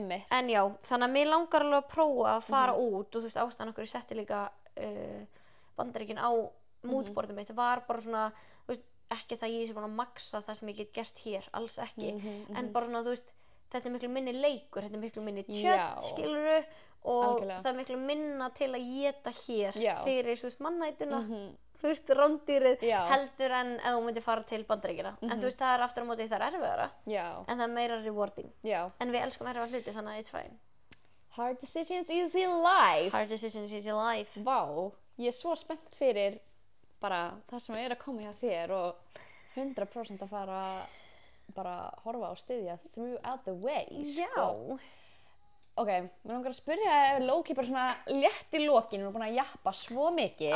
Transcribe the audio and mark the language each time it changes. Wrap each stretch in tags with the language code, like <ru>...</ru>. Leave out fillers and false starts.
<is>en já, þannig að mér langar alveg að prófa að fara út og þú veist ástæðan okkur ég setti líka Bandaríkin á moodboardið mitt var bara svona, þú veist, ekki það ég sé búin að maxa það sem ég get gert hér, alls ekki en bara svona, þú veist, þetta er miklu minni leikur, þetta er miklu minni tjött, skilurðu og það er miklu minna til að éta hér fyrir, þú veist, mannætuna þú veist, rándýrið heldur en ef þú myndir fara til Bandaríkjanna en þú veist, það er aftur á móti það er erfiðara en það er meira rewarding en við elskum erfiða hluti, þannig að</is> <en>it's fine. Hard decisions, easy life. Hard decisions, easy life.</en> <is>Vá, ég er svo spennt fyrir bara það sem er að koma hjá þér og 100% að fara bara horfa og styðja</is> <en>throughout the way,</en> <is>sko. Ok, mér langar að spyrja Loki bara svona létt í lokin, við erum búin að jappa svo mikið.</is>